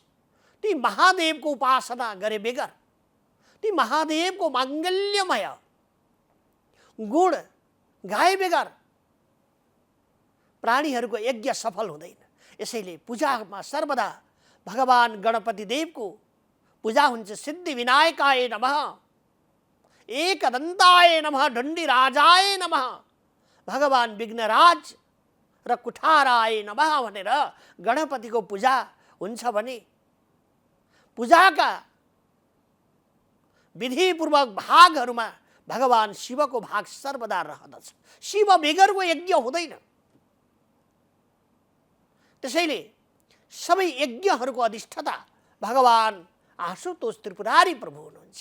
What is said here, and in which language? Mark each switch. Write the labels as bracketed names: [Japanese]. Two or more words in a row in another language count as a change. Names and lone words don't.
[Nepali] ती महादेवको उपासना गरे बेगर, ती महादेवको माङ्गल्यमय गुण गाए बेगर प्राणीहरूको यज्ञ सफल हुँदैन। यसैले पूजामा सर्वदा भगवान गणपति देवको पूजा हुन्छ। [Sanskrit] सिद्धि विनायकाय नमः, एकदन्ताय नमः, दण्डीराजाय नमः, भगवान विघ्नराज र कुठाराय नमः [Nepali] भनेर गणपतिको पूजा हुन्छ भने पूजाका विधिपूर्वक भागहरूमा भगवान शिवको भाग सर्वदा रहदछ। शिव बेगरको यज्ञ हुँदैन। त्यसैले सबै यज्ञहरूको अधिष्ठाता भगवान आशुतोष त्रिपुरारी प्रभु हुनुहुन्छ।